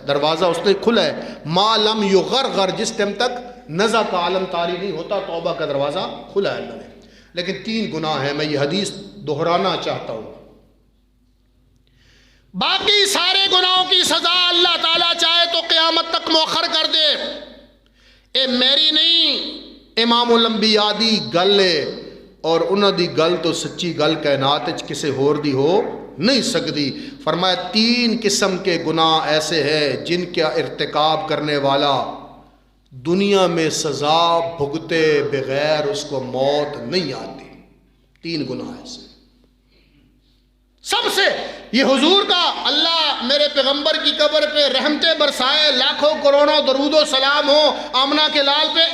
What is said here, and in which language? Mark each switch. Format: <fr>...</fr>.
<ur>دروازہ اس نے کھلا ہے.</ur> <ar>ما لم یغرغر،</ar> <ur>جس ٹائم تک نزع کا عالم طاری نہیں ہوتا، توبہ کا دروازہ کھلا ہے اللہ نے. لیکن 3 گناہ ہیں، میں یہ حدیث دہرانا چاہتا ہوں. باقی سارے گناہوں کی سزا اللہ تعالیٰ چاہے تو قیامت تک مؤخر کر دے.</ur> <pa>اے میری نہیں، امام الانبیاء دی گل ہے، اور انہاں دی گل تو سچی گل کائنات وچ کسے ہور دی ہو نہیں سکتی.</pa> <ur>فرمایا 3 قسم کے گناہ ایسے ہیں جن کا ارتکاب کرنے والا دنیا میں سزا بھگتے بغیر اس کو موت نہیں آتی. 3 گناہ ایسے. سب سے یہ حضور کا اللہ میرے پیغمبر کی قبر پہ رحمتیں برسائے، لاکھوں کروڑوں درود و سلام ہو آمنہ کے لال پہ.</ur>